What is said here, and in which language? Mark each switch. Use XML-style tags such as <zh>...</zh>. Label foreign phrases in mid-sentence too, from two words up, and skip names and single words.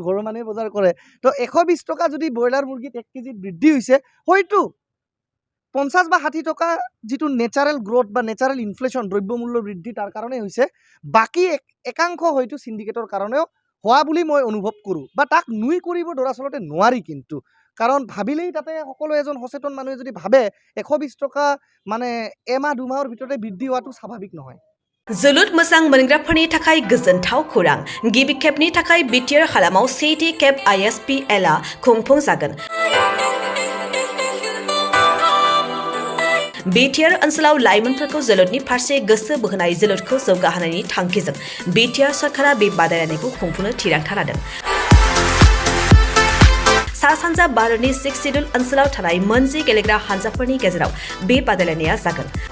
<as>ঘৰৰ মানুহে বজাৰ কৰে তো 120 টকা যদি ব্ৰইলাৰ মুৰ্গীত 1 কেজিত বৃদ্ধি হৈছে হয়তো 50 বা 60 টকা যিটো</as> <en>natural growth</en> <as>বা</as> <en>natural inflation</en> <as>দ্ৰব্যমূল্য বৃদ্ধি তাৰ কাৰণে হৈছে বাকী একাংশ হয়তো সিন্ডিকেটৰ কাৰণেও হোৱা বুলি মই অনুভৱ কৰোঁ বা তাক নুই কৰিব দৰাচলতে নোৱাৰি কিন্তু কাৰণ ভাবিলেই তাতে সকলো এজন সচেতন মানুহে যদি ভাবে 120 টকা মানে এমাহ দুমাহৰ ভিতৰতে বৃদ্ধি হোৱাটো স্বাভাৱিক নহয়</as> <brx>जोलुर मोजां मोनग्राफोरनि थाखाय गोजोनथाव खौरां गिबि खेबनि थाखाय बिटिआर हालामाव सेथि खेब ISPL आ खुंफुंजागोन बिटिआर ओनसोलाव लाइमोनफोरखौ जोलुरनि फारसे गोसो बोहोनाय जोलुरखौ जौगाहोनायनि थांखिजों बिटिआर सरकारा बे बादायलायनायखौ खुंफुंनो थिरांथा लादों सा सानजा भारतनि 6 सिडुल ओनसोलाव थानाय मोनजि गेलेग्रा हानजाफोरनि गेजेराव बे बादायलायनाया जागोन</brx>